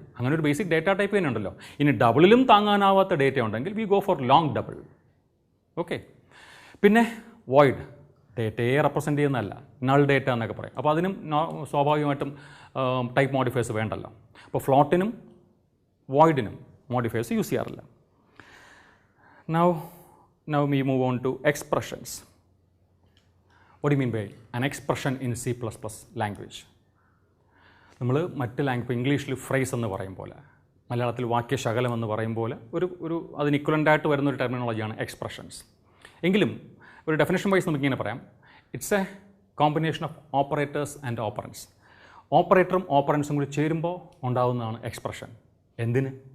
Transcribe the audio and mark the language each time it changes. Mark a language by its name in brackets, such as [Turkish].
[Malayalam] അങ്ങനെ ഒരു basic data type തന്നെ ഉണ്ടല്ലോ. ഇനി ഡബിളിലും താങ്ങാനാവാത്ത ഡേറ്റ ഉണ്ടെങ്കിൽ [English] We go for long double. [Malayalam] Okay. പിന്നെ വോയിഡ്, ഡേറ്റയെ റെപ്രസെൻറ്റ് ചെയ്യുന്നതല്ല, നൾ ഡേറ്റ എന്നൊക്കെ പറയും. അപ്പോൾ അതിനും സ്വാഭാവികമായിട്ടും ടൈപ്പ് മോഡിഫയേഴ്സ് വേണ്ടല്ലോ. അപ്പോൾ ഫ്ലോട്ടിനും വോയിഡിനും മോഡിഫയേഴ്സ് യൂസ് ചെയ്യാറില്ല. [English] Now we move on to expressions. What do you mean by an expression in C++ language? [Malayalam] നമ്മൾ മറ്റ് ലാംഗ്വേജ്, ഇംഗ്ലീഷിൽ ഫ്രേസ് എന്ന് പറയും പോലെ, മലയാളത്തിൽ വാക്യശകലം എന്ന് പറയും പോലെ ഒരു അതിന് ഇക്വലൻ്റായിട്ട് വരുന്നൊരു ടെർമിനോളജിയാണ് എക്സ്പ്രഷൻസ്. എങ്കിലും ഒരു ഡെഫിനേഷൻ വൈസ് നമുക്കിങ്ങനെ പറയാം, [English] It's a combination of operators and operands. [Malayalam] ഓപ്പറേറ്ററും ഓപ്പറൻസും കൂടി ചേരുമ്പോൾ ഉണ്ടാകുന്നതാണ് എക്സ്പ്രഷൻ. എന്തിന്?